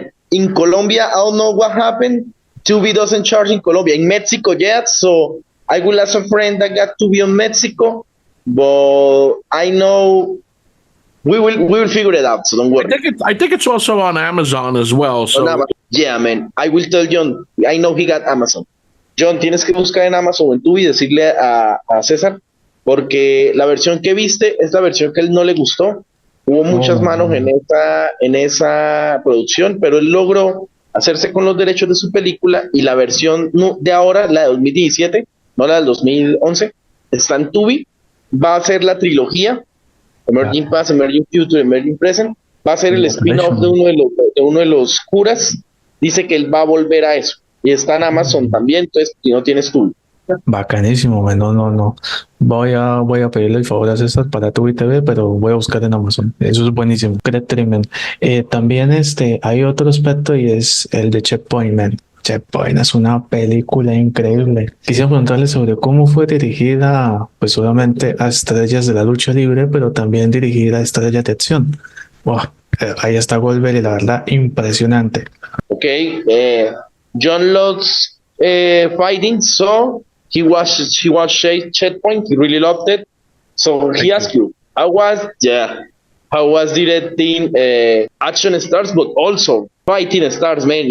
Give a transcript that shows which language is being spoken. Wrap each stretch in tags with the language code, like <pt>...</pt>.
<en>In Colombia, I don't know what happened. Tubi doesn't charge in Colombia. In Mexico, yet. So I will ask a friend that got Tubi on Mexico, but I know we will figure it out. So don't worry. I think it's also on Amazon as well. So Yeah, man. I will tell John. I know he got Amazon.</en> <es>John, tienes que buscar en Amazon o en Tubi y decirle a César, porque la versión que viste es la versión que él no le gustó. Hubo muchas manos en esa producción, pero él logró hacerse con los derechos de su película, y la versión de ahora, la de 2017, no la del 2011, está en Tubi. Va a ser la trilogía Emerging Past, Emerging Future, Emerging Present. Va a ser el spin-off de uno de los curas. Dice que él va a volver a eso. Y está en Amazon también, entonces si no tienes Tubi. Bacanísimo, man. No. Voy a pedirle el favor a César para Tubi TV, pero voy a buscar en Amazon. Eso es buenísimo. Tremendo. También hay otro aspecto, y es el de Checkpoint, man. Checkpoint es una película increíble. Quisiera preguntarle sobre cómo fue dirigida, pues obviamente a estrellas de la lucha libre, pero también dirigida a estrellas de acción. Wow, ahí está Goldberg, y la verdad, impresionante.</es> <en>Okay, John loves fighting, so he watched Checkpoint. He really loved it. So he asked you, how was directing action stars, but also fighting stars, man.</en>